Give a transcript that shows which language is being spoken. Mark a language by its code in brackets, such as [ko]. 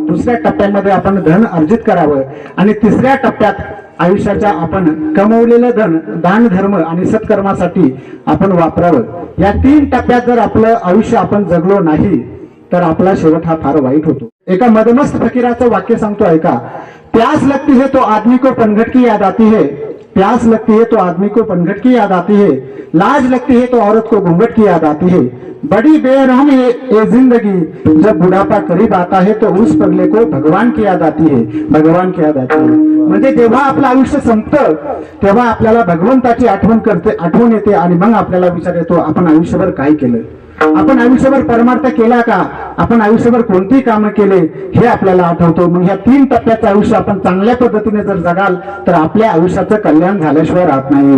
[mr] दुसऱ्या टप्प्यामध्ये आपण धन अर्जित करावं आणि तिसऱ्या टप्प्यात आयुष्याच्या आपण कमवलेलं धन दान धर्म आणि सत्कर्मासाठी आपण वापरावं. या 3 टप्प्यात जर आपलं आयुष्य आपण जगलो नाही तर आपला शेवट हा फार वाईट होतो. एका मदमस्त फकीराचं वाक्य सांगतो ऐका. [hi] प्यास लगती है तो आदमी को पनघट की याद आती है, प्यास लगती है तो आदमी को पनघट की याद आती है, लाज लगती है तो औरत को घूंघट की याद आती है, बड़ी बेरहम है ये जिंदगी, जब बुढ़ापा करीब आता है तो उस पगले को भगवान की याद आती है, भगवान की याद आती है. [mr] म्हणजे जेव्हा आपलं आयुष्य संपतं तेव्हा आपल्याला भगवंताची आठवण येते आणि मग आपल्याला विचार येतो आपण आयुष्यभर काय केलं, आपण आयुष्यभर परमार्थ केला का, आपण आयुष्यभर कोणती कामं केले हे आपल्याला आठवतो. मग ह्या 3 टप्प्याचं आयुष्य आपण चांगल्या पद्धतीने जर जगाल तर आपल्या आयुष्याचं कल्याण झाल्याशिवाय राहत नाही.